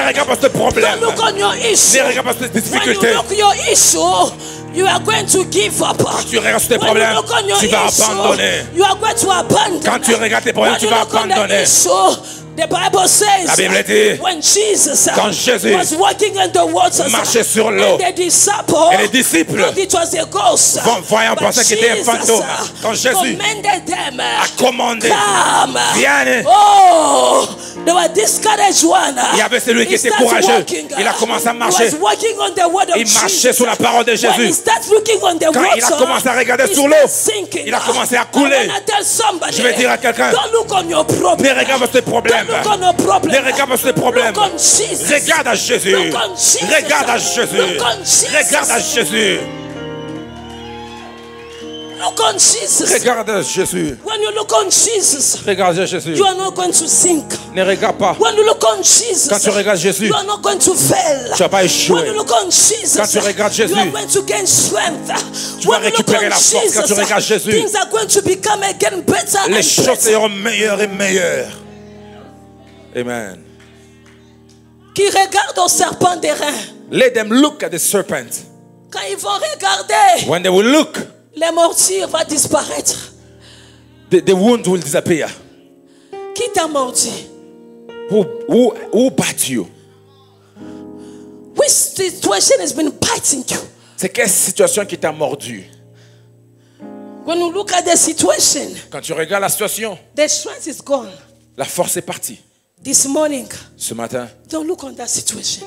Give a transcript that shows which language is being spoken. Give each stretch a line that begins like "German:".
French: Ne regarde pas ce problème.
English: Don't look on your issue.
French: Ne regarde pas cette difficulté.
English: When you look your issue, you are going to give up.
French: Quand tu regardes tes problèmes, tu vas abandonner.
English: You are going to abandon.
French: Quand tu regardes tes problèmes, tu vas abandonner.
English: The Bible says,
French: la Bible dit,
English: when Jesus
French: quand Jésus
English: was walking in the waters,
French: marchait sur l'eau, et les disciples voyant penser qu'il était un fantôme, quand Jésus a commandé, viens.
English: Oh, they were discouraged one.
French: Il y avait celui qui était courageux. Il a commencé à marcher. Il marchait sur la parole de Jésus. Quand il a commencé à regarder sur l'eau, il a commencé à couler. Je vais dire à quelqu'un, ne regarde pas tes problèmes. Ne regarde pas ces problèmes. Regarde à Jésus. Regarde à Jésus. Regarde à Jésus.
English: Look on Jesus.
French: Regarde à Jésus.
English: When you look on Jesus,
French: regarde à Jésus.
English: You are not going to sink.
French: Ne regarde pas.
English: When you look on Jesus,
French: quand tu regardes Jésus,
English: you are not going to fail.
French: Tu vas pas échouer.
English: When you look on Jesus,
French: quand tu regardes Jésus,
English: you are going to gain strength.
French: Tu vas récupérer la force. Quand tu regardes Jésus,
English: things are going to become again better.
French: Les choses seront meilleures et meilleures. Amen. Qui regarde au serpent des reins.
English: Let them look at the serpent.
French: Quand ils vont regarder,
English: when they will look,
French: les morsures vont disparaître.
English: The wound will disappear.
French: Qui t'a mordu?
English: Who bite you? Which situation has been biting you?
French: C'est quelle situation qui t'a mordu?
English: When you look at the situation,
French: quand tu regardes la situation,
English: the strength is gone.
French: La force est partie.
English: This morning,
French: ce matin,
English: don't look on that situation.